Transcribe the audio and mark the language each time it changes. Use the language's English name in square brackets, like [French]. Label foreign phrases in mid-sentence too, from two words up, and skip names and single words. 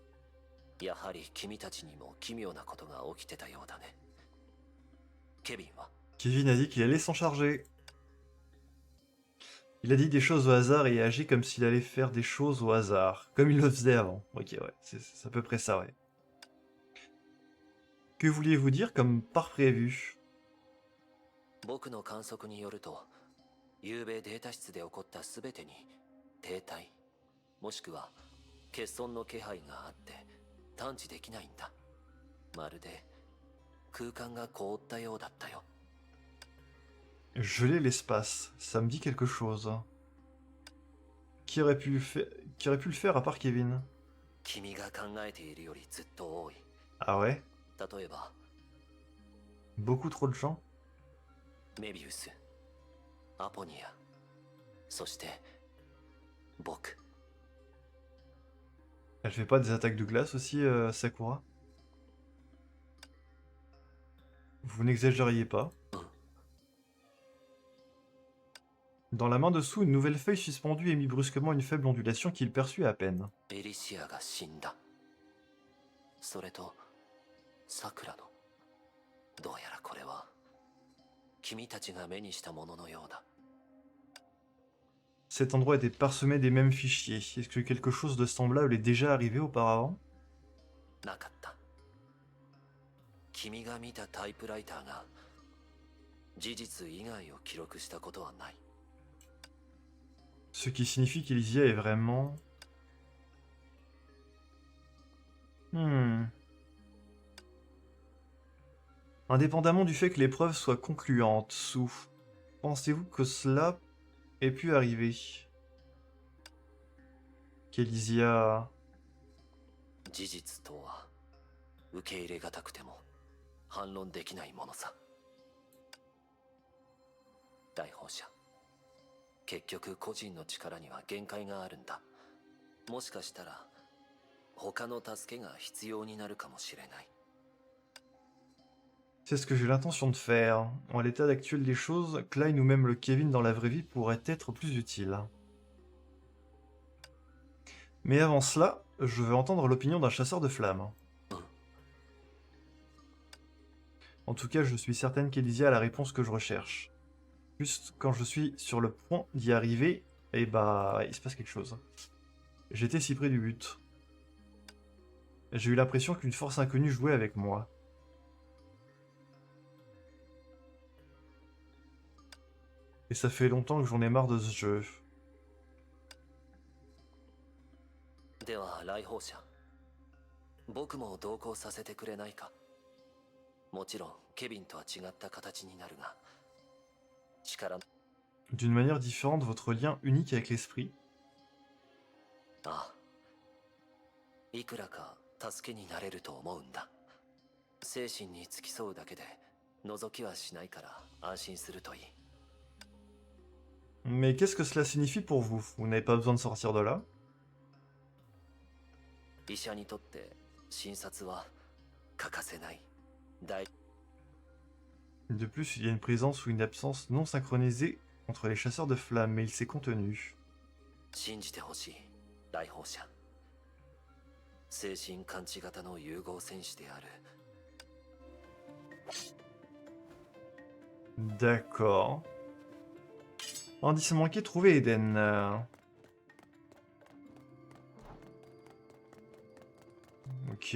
[French] Kevin a dit qu'il allait s'en charger. Il a dit des choses au hasard et agit comme s'il allait faire des choses au hasard. Comme il le faisait avant. Ok, ouais, c'est à peu près ça, ouais. Que vouliez-vous dire comme par prévu? [Japanese] 僕の観測によると、昨べデータ室で起こった全てに停滞もしくは欠損の気配があって探知できないんだ。まるで空間が凍ったようだったよ。 [French] Geler l'espace, ça me dit quelque chose. Qui aurait pu le faire à part Kevin? [Japanese] 君が考えているよりずっと多い。 [French] Ah ouais? [Japanese] 例えば [French] Beaucoup trop de gens? [Japanese] メビウス、アポニア、そして僕。 [French] Elle fait pas des attaques de glace aussi, Sakura? Vous n'exagériez pas. Dans la main dessous, une nouvelle feuille suspendue émit brusquement une faible ondulation qu'il perçut à peine. [Japanese] エリシアが死んだ。それとサクラの。どうやらこれは君たちが目にしたもののようだ。 [French] Cet endroit était parsemé des mêmes fichiers. Est-ce que quelque chose de semblable est déjà arrivé auparavant? [Japanese] なかった。君が見たタイプライターが事実以外を記録したことはない。 [French] Ce qui signifie qu'Elysia est vraiment... Indépendamment du fait que l'épreuve soit concluante, Sou, pensez-vous que cela ait pu arriver? Qu'Elysia... [Japanese] 事実とは受け入れがたくても反論できないものさ。大放射、結局個人の力には限界があるんだ。もしかしたら他の助けが必要になるかもしれない。 [French] C'est ce que j'ai l'intention de faire. En l'état actuel des choses, Klein ou même le Kevin dans la vraie vie pourraient être plus utiles. Mais avant cela, je veux entendre l'opinion d'un chasseur de flammes. En tout cas, je suis certaine qu'Elysia a la réponse que je recherche. Juste quand je suis sur le point d'y arriver, et bah, il se passe quelque chose. J'étais si près du but. J'ai eu l'impression qu'une force inconnue jouait avec moi. Et ça fait longtemps que j'en ai marre de ce jeu. [Japanese] では来訪者、僕も同行させてくれないか。もちろんケビンとは違った形になるが、力。 [French] D'une manière différente, votre lien unique avec l'esprit. [Japanese] ああ、いくらか助けになれると思うんだ。精神に付き添うだけで覗きはしないから安心するといい。 [French] Mais qu'est-ce que cela signifie pour vous? Vous n'avez pas besoin de sortir de là? [Japanese] 医者にとって診察は欠かせない。大 [French] De plus, il y a une présence ou une absence non synchronisée entre les chasseurs de flammes, mais il s'est contenu. [Japanese] 信じてほしい、来訪者。精神感知型の融合戦士である。 [French] D'accord. Indice manqué, trouvé Eden. Ok.